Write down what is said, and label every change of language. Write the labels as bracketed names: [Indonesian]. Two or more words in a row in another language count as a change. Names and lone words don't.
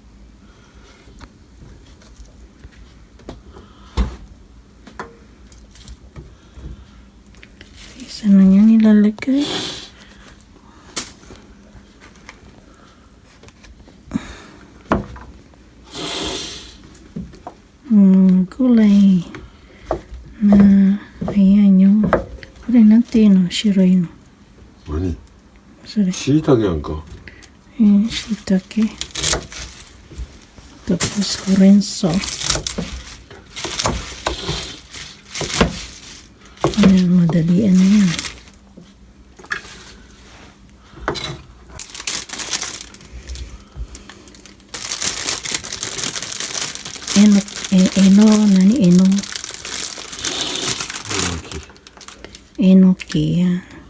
[Filipino] Isa na niya nilalagay. Gulay na ayan yung gulay natin shirai no. [Japanese] 何それしいたけやんか [Filipino] shiitake tapos kurenso ayan madalian na yan enoki yan.